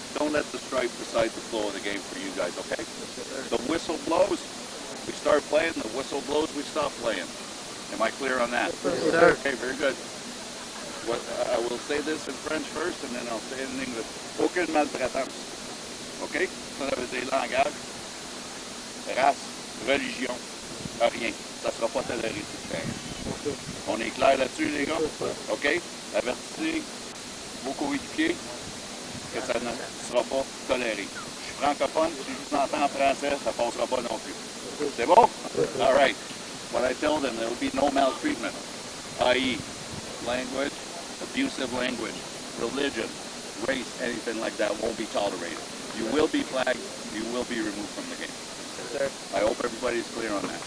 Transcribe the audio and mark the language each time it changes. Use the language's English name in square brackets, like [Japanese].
[English] Don't let the stripe decide the flow of the game for you guys. Okay? The whistle blows. We start playing. The whistle blows. We stop playing. Am I clear on that? Yes, sir. Okay, very good. What, I will say this in French first, and then I'll say it in English. [French] Aucune maltraitance. OK? Ça veut dire langage, race, religion, rien. Ça ne sera pas toléré sur le terrain. On est clair là-dessus, les gars? OK? Avertissez vos coéquipiers que ça ne sera pas toléré. Je suis francophone, si je vous entends en français, ça ne passera pas non plus. C'est bon? [English] All right. What I tell them, there will be no maltreatment, i.e., language, abusive language, religion, race, anything like that won't be tolerated. You will be flagged. You will be removed from the game. Yes, sir. I hope everybody's clear on that.